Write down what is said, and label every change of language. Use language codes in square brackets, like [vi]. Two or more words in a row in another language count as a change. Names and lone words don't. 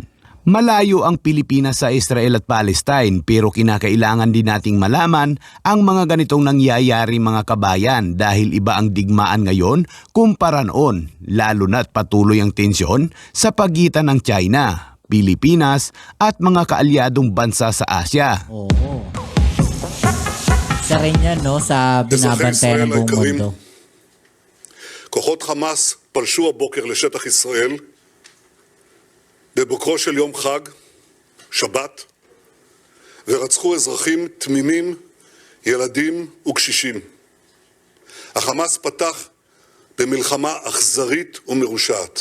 [tl] Malayo ang Pilipinas sa Israel at Palestine pero kinakailangan din nating malaman ang mga ganitong nangyayari mga kabayan dahil iba ang digmaan ngayon kumpara noon, lalo na't patuloy ang tensyon sa pagitan ng China, Pilipinas at mga kaalyadong bansa sa Asya. Oo. Isa rin yan, no, sa binabantayan ng buong mundo. [he] כוחות חמאס פלשו הבוקר לשטח ישראל בבוקרו של יום חג, שבת, ורצחו אזרחים תמימים, ילדים וקשישים. החמאס פתח במלחמה אכזרית ומרושעת.